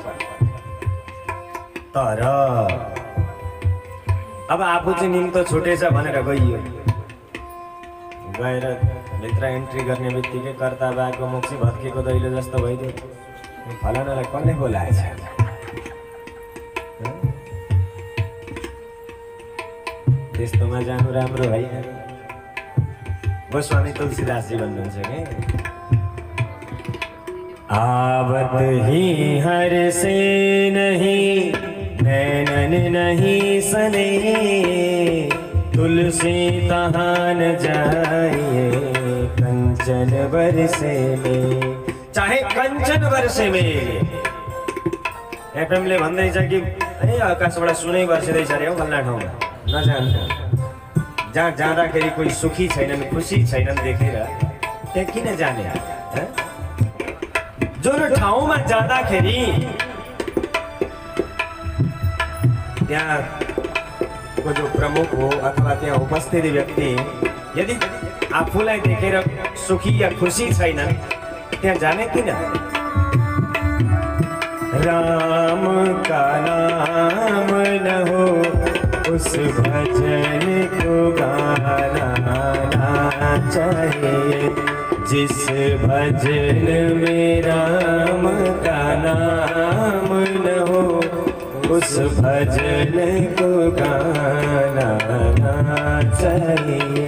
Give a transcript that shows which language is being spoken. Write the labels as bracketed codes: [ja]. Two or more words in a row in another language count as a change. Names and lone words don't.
[ne] तर अब आफू चाहिँ निम्तो छुटेछ भनेर गइयो, गएर भित्र एन्ट्री गर्ने बित्तिकै कर्ता बाको मुक्सी भत्केको दैलो जस्तो भइदियो, फलानालाई कसले बोलाएछ? त्यस्तोमा जानु राम्रो होइन। [hi] गोस्वामी तुलसीदासजी [ne] भन्नुहुन्छ कि [hi] आवत ही हर से नहीं नैनन नहीं सने, तुलसी तहाँ न जाइए कंचन बरसे में, चाहे कंचन बरसे में। [ne] एफएमले भन्दैछ कि ए आकाशबाट सुनै बर्सिँदैछ अरे हौ फल्ना ठाउँमा, नजानु। जहाँ जाँदाखेरि कोही सुखी छैनन्, खुसी छैनन् देखेर त्यहाँ किन जाने? जुन ठाउँमा जाँदाखेरि त्यहाँको जो प्रमुख हो अथवा त्यहाँ उपस्थित व्यक्ति यदि आफूलाई देखेर सुखी या खुसी छैनन् त्यहाँ जाने किन? [hi] राम का नाम न हो उस भजन को गाना चाहिए, जिस भजन में राम का नाम न हो उस भजन को गाना चाहिए।